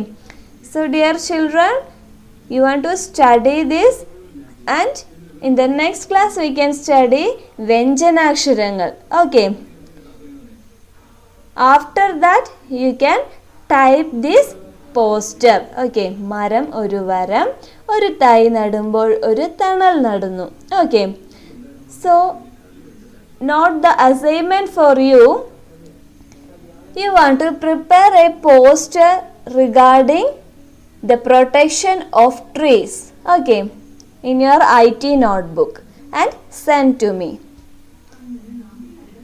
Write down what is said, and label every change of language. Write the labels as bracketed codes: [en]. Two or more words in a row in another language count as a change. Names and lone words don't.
[en] So dear children, you want to study this, and in the next class we can study Vyanjanaksharangal. Okay. After that you can type this poster. Okay. [ml] മരം ഒരു വരം, ഒരു തൈ നടുമ്പോൾ ഒരു തണൽ നടുന്നു. [en] Okay. So note the assignment for you. You want to prepare a poster regarding the protection of trees, okay, in your IT notebook and send to me.